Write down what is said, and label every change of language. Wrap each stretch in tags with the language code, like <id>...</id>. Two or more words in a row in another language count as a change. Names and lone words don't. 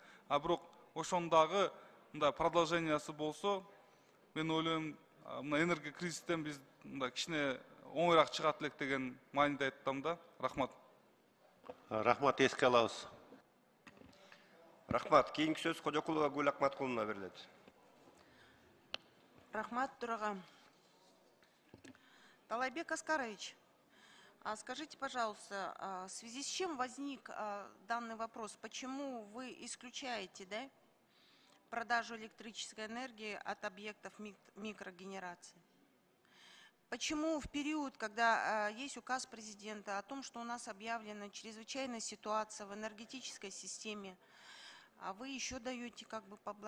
<ky>А бирок ошонун дагы мындай продолжениясы болсо, мен ойлойм, мына энергия кризистен биз мындай кичине оңоюраак чыгат элек деген мааниде айттым да. Рахмат. Рахмат, эске алабыз. Рахмат. Кийинки сөз Кожокулова Гүл Акматкуловна берилет. Рахмат, Тураган.</ky> <ru>Талайбек Аскарович, скажите, пожалуйста, в связи с чем возник данный вопрос? Почему вы исключаете, да, продажу электрической энергии от объектов микрогенерации? Почему в период, когда есть указ президента о том, что у нас объявлена чрезвычайная ситуация в энергетической системе, а вы еще даете как бы поблажки?</ru>